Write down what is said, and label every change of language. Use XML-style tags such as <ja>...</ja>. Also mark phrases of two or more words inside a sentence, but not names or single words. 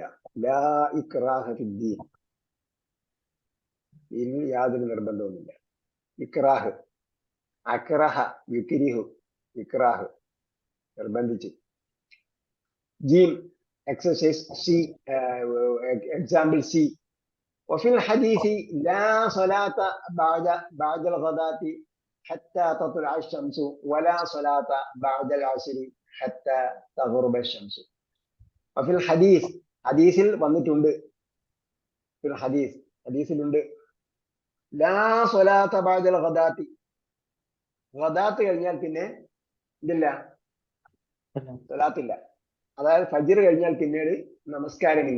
<ar>لا إكراه في الدين,</ar> <ml>ദീനിൽ യാതൊരു നിർബന്ധവുമില്ല.</ml> <ar>إكراه، أكره يكره، إكراه നിർബന്ധിച്ച്.</ar> <en>ജീം, exercise C, example C,</en> <ar>وفي الحديث لا صلاة بعد الغداة حتى تطلع الشمس ولا صلاة بعد العصر حتى تغرب الشمس. وفي الحديث</ar> <ml>ഹദീസിൽ വന്നിട്ടുണ്ട്, ഹദീസിലുണ്ട്</ml> <ar>لا صلاة بعد الغداة,</ar> <ml>ഗദാത്ത് കഴിഞ്ഞാൽ പിന്നെ ഇതില്ല, സ്വലാത്തില്ല. അതായത് ഫജ്ർ കഴിഞ്ഞാൽ പിന്നീട് നമസ്കാരമില്ല.</ml>